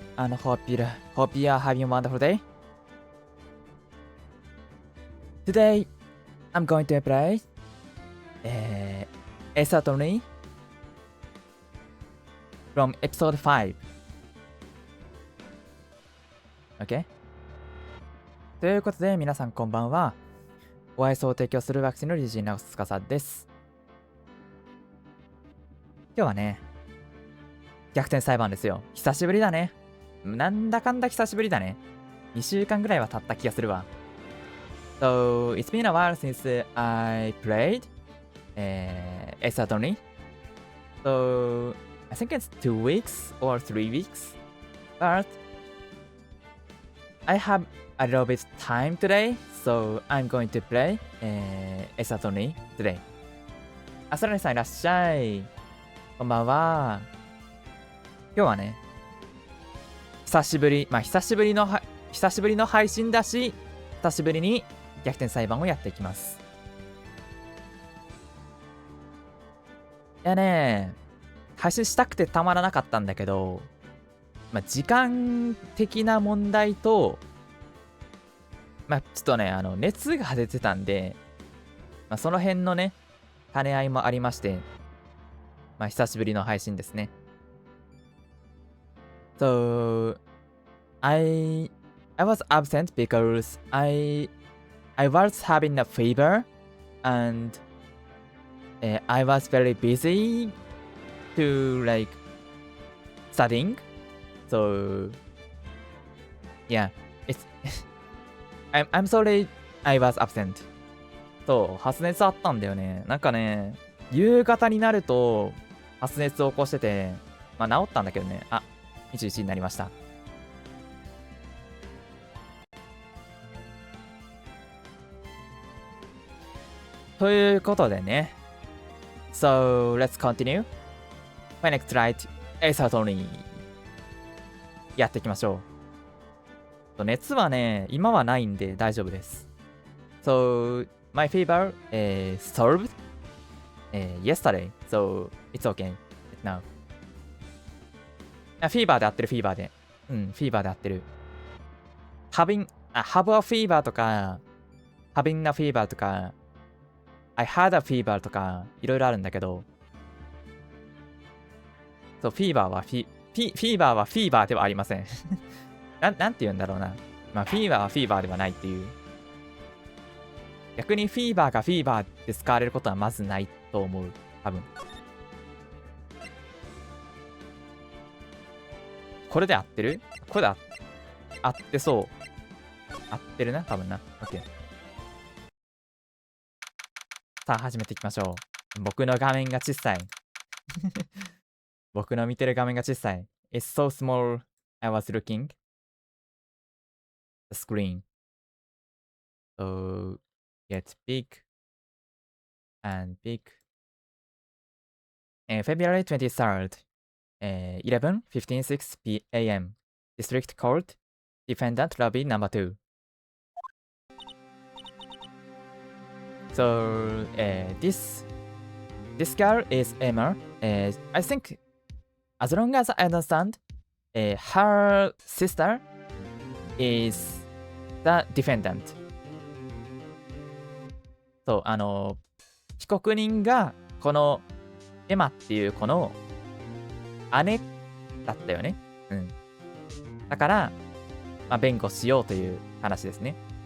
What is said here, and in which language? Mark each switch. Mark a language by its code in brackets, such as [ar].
[en] And hope you are having a wonderful day. Today, I'm going to play Ace Attorney from episode 5. Okay? [ja] ということで、皆さんこんばんは。お愛想を提供するワクチンの理事長司です。今日はね、逆転裁判ですよ。久しぶりだね。なんだかんだ久しぶりだね。2週間ぐらいは経った気がするわ。 [en] So, it's been a while since I played Ace Attorney. So, I think it's 2 weeks or 3 weeks. But I have a little bit time today, so I'm going to play Ace Attorney today. [ja] あ、そらねさんいらっしゃい。こんばんは。今日はね、久しぶりの配信だし、久しぶりに逆転裁判をやっていきます。いやね、配信したくてたまらなかったんだけど、時間的な問題と、ちょっとね、熱が出てたんで、その辺のね、兼ね合いもありまして、久しぶりの配信ですね。 [en] So, I was absent because I was having a fever and I was very busy to like studying. So, yeah, it's I'm sorry I was absent. [ja] そう、発熱あったんだよね。なんかね、夕方になると発熱を起こしてて、治ったんだけどね。あ、21になりました。ということでね。 [en] So, let's continue. My next right, Ace Attorney. [ja] やっていきましょう。熱はね、今はないんで大丈夫です。 [en] So, my fever solved yesterday. So, it's okay now. [ja] フィーバーで合ってる、フィーバーで。フィーバーで合ってる。 [en] have a fever [ja] とか、 [en] having a fever [ja] とか、 [en] I had a fever [ja] とか、いろいろあるんだけど、そう、フィーバーはフィーバーではありません。なんて言うんだろうな。フィーバーはフィーバーではないっていう。逆にフィーバーがフィーバーで使われることはまずないと思う。多分。これで合ってる？これで合ってそう。合ってるな、多分な。OK。さあ、始めていきましょう。僕の画面が小さい。僕の見てる画面が小さい。 [en] It's so small, I was looking. The screen. So, get big and big. February 23rd, 11:56 p.m. District Court, Defendant Lobby Number 2. So, this girl is Emma. I think, as long as I understand, her sister is the defendant. [ja] そう、被告人がこのエマっていう子の姉だったよね。うん。だから、弁護しようという話ですね。